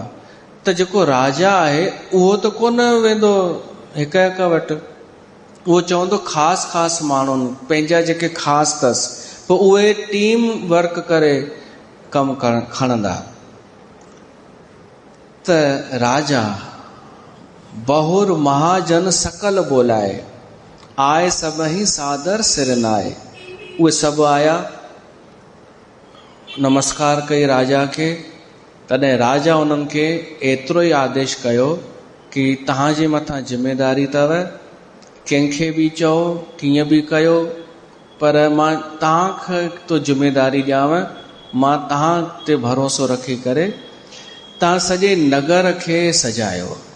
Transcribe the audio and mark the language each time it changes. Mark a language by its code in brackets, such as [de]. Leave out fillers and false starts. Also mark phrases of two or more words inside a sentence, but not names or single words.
[sd] त जेको राजा आहे उहो त कोन वेंदो हिक हिक वटि, उहो चवंदो ख़ासि माण्हुनि, पंहिंजा जेके ख़ासि अथसि, पोइ उहे टीम वर्क करे कमु खणंदा। [awa] त राजा बहुर महाजन सकल बोलाए, आए सभई सादर सिरनाए। [sd] उहे सभु आया, नमस्कार कई राजा खे। तॾहिं राजा उन्हनि खे एतिरो ई आदेश कयो कि तव्हांजे मथां ज़िम्मेदारी अथव, कंहिंखे बि चओ, कीअं बि कयो, पर मां तव्हांखे तो ज़िम्मेदारी ॾियांव, मां तव्हां ते भरोसो रखी करे तव्हां सॼे नगर खे सजायो,